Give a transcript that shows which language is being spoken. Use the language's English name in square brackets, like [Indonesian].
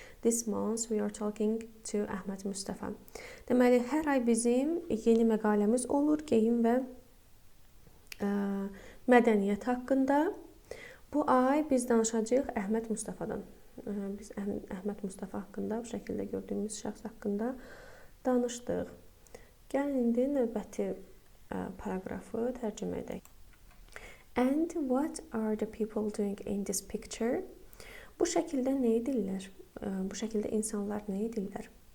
[English] This month we are talking to Ahmed Mustafa. [Azerbaijani] Deməli, hər ay bizim yeni məqaləmiz olur geyim və mədəniyyət haqqında. Bu ay biz danışacağıq Əhməd Mustafadan. Biz Əhməd Mustafa haqqında, bu şəkildə gördüyümüz şəxs haqqında danışdıq. Gəlin indi növbəti paragrafı tərcümə edək. [English] And what are the people doing in this picture? [Azerbaijani] Bu şəkildə nə edirlər? Bu şəkildə insanlar nə edirlər?